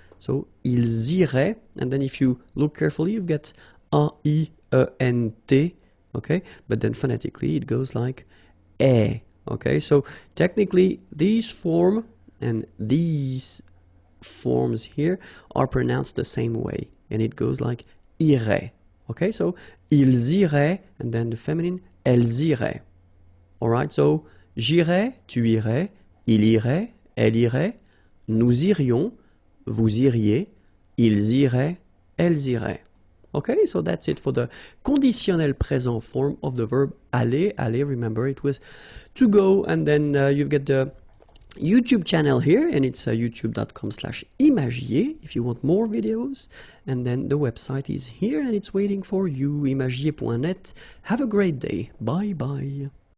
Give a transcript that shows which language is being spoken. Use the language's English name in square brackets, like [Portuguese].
[French] So, ils iraient. [English] And then if you look carefully, you get A-I-E-N-T. Okay? But then phonetically, it goes like E. Okay, so technically these form and these forms here are pronounced the same way, and it goes like irait. Okay, so [French] ils iraient, [English] and then the feminine, [French] elles iraient. Alright, so j'irai, tu irais, il irait, elle irait, nous irions, vous iriez, ils iraient, elles iraient. [English] Okay, so that's it for the conditionnel présent form of the verb aller. Aller, remember, it was to go, and then you've got the YouTube channel here, and it's youtube.com/imagier if you want more videos, and then the website is here, and it's waiting for you, imagier.net. Have a great day. Bye bye.